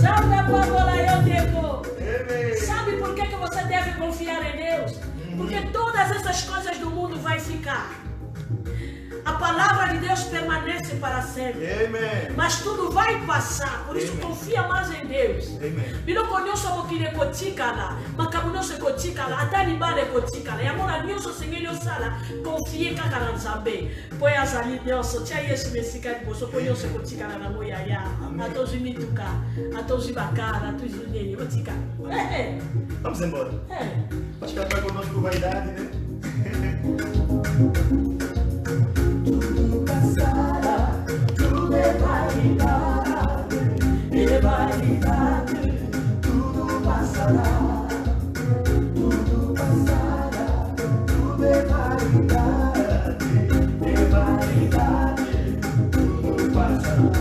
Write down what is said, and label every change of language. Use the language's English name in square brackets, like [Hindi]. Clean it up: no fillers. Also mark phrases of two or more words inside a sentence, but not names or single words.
[Portuguese] Sabe a palavra eu devo? Sabe por que você deve confiar em Deus? Porque todas essas coisas do mundo vai ficar. A palavra de Deus permanece para sempre. Amen. Mas tudo vai passar. Por isso confia mais em Deus. Amen. [Lingala] Biloko nyonso mokili kotikala, makambo nyonso ekotikala, ata libala ekotikala. Yamona nyonso sengeli osala, confie kaka na Nzambe. Po azali nyonso, tia Yesu mesika liboso, po nyonso ekotikala na moyaya. Atozwi mituka, atozwi bakala, atozwi nini, otika. [Portuguese] Vamos embora. Acho que ela está conosco vaidade, né? Tudo passará, tudo é vaidade, é vaidade, tudo passará, tudo passará, tudo é vaidade, tudo passará.